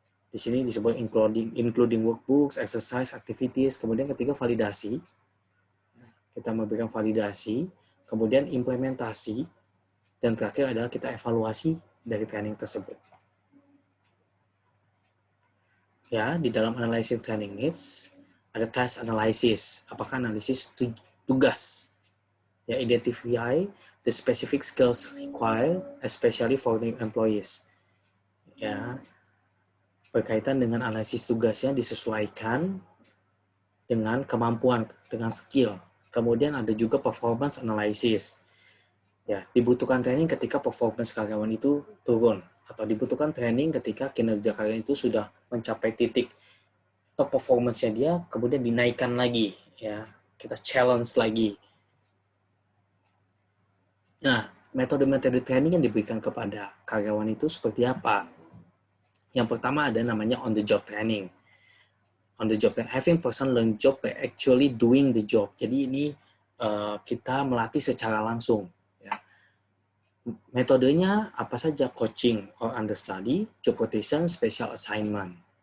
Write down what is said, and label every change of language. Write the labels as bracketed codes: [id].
[id] Di sini disebut [en] including workbooks, exercise, activities. [id] Kemudian ketiga validasi, kita memberikan validasi. Kemudian implementasi, dan terakhir adalah kita evaluasi dari training tersebut. Ya, di dalam [en] analysis training needs [id] ada [en] task analysis. [id] Apakah analisis tugas? [en] Ya, identify the specific skills required, especially for new employees. [id] Ya, berkaitan dengan analisis tugasnya disesuaikan dengan kemampuan, dengan skill. Kemudian ada juga [en] performance analysis. [id] Ya, dibutuhkan training ketika performance karyawan itu turun, atau dibutuhkan training ketika kinerja karyawan itu sudah mencapai titik top performance-nya dia, kemudian dinaikkan lagi, ya, kita challenge lagi. Nah, metode-metode training yang diberikan kepada karyawan itu seperti apa? Yang pertama ada namanya on the job training. [en] On the job training, having person learn job by actually doing the job. [id] Jadi ini kita melatih secara langsung. Ya. Metodenya apa saja? [en] Coaching or understudy, job rotation, special assignment.